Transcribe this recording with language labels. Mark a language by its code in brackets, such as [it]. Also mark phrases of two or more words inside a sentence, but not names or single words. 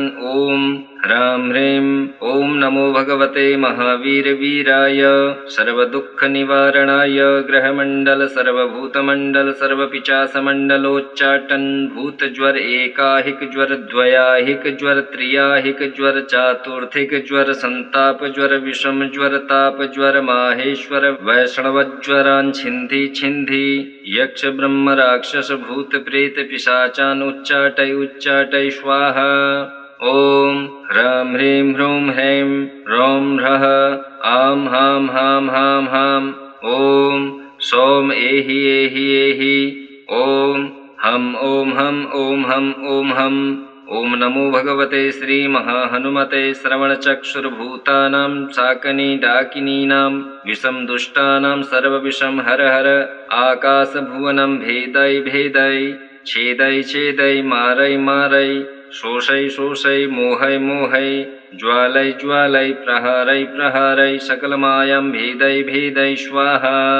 [sa] ॐ ह्रां ह्रीं ॐ नमो भगवते महावीरवीराय सर्वदुःखनिवारणाय ग्रहमण्डल सर्वभूतमण्डल सर्वपिशाचमण्डलोच्चाटन भूतज्वर एकाहिक ज्वर द्वयाहिक ज्वर त्रियाहिक ज्वर चातुर्थिक ज्वर संताप ज्वर विषम ज्वर ताप ज्वर माहेश्वर वैष्णवज्वरान् छिन्धि छिन्धि यक्ष ब्रह्म राक्षस भूत प्रेत पिशाचान् उच्चाटय उच्चाटय स्वाहा। ॐ ह्रां ह्रीं ह्रूं ह्रैं रौं ह्रः आं हां हां हां हां। ॐ सौम एहि एहि एहि। ॐ हं ॐ हं ॐ हं ॐ हं। ॐ नमो भगवते श्रीमहाहनुमते श्रवणचक्षुर्भूतानां शाकनी डाकिनीनां विषं दुष्टानां सर्वविषं हर हर आकाशभुवनं भेदय भेदय छेदय छेदय मारय मारय शोषय शोषय मोहय मोहय ज्वालय ज्वालय प्रहारय प्रहारय सकलमायं भेदय भेदय स्वाहा।